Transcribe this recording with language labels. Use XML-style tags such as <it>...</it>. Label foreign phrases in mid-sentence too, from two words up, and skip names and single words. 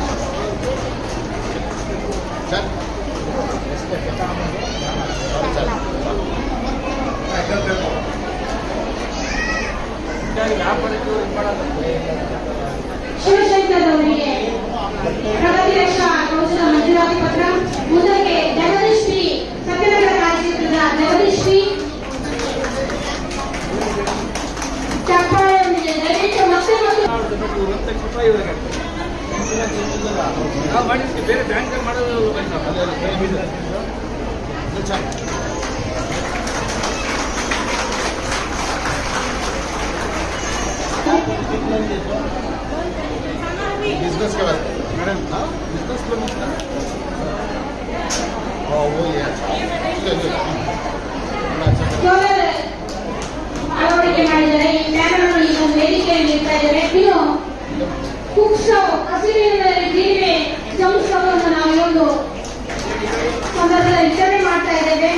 <kn>ಶಿವಶಂಕರ್ ಅವರಿಗೆ ಪ್ರಗತಿ ರಕ್ಷಾ ಕೌಶಲ ಮಂಜೂರಾತಿ ಪತ್ರ. ಮುಂದಕ್ಕೆ ಜಗದೀಶ್ ಪಿ ಸತ್ಯನಗರ ಕಾರ್ಯಕ್ಷೇತ್ರದ ಜಗದೀಶ್ ಪಿ ಚಪ್ಪಾಳೆಯೊಂದಿಗೆ ದಯವಿಟ್ಟು ಮತ್ತೆ ಬೇರೆ ಬ್ಯಾಂಕ್ ಮಾಡೋದು</kn> <hi>बिजनेस के बारे मैडम</hi> <en>business loan</en> <hi>वो ये</hi> <kn>ಸೋಲಾರ್ ಅಳವಡಿಕೆ ಮಾಡಿದರೆ ಈ ಪ್ಯಾನಲ್ ಅನ್ನು ಈ ಒಂದು ವೇದಿಕೆಯಲ್ಲಿ ಇಡ್ತಾ ಇದ್ದಾರೆ. ಇನ್ನು</kn> <en>cook stove</en> <kn>ಹಸಿರಿನಲ್ಲಿ ಜೀರಿವೆ ಸಂಸ್ಥವನ್ನು ನಾವು ಈ ಒಂದು ಸಂದರ್ಭದಲ್ಲಿ ವಿತರಣೆ ಮಾಡ್ತಾ ಇದ್ದೇವೆ.</kn>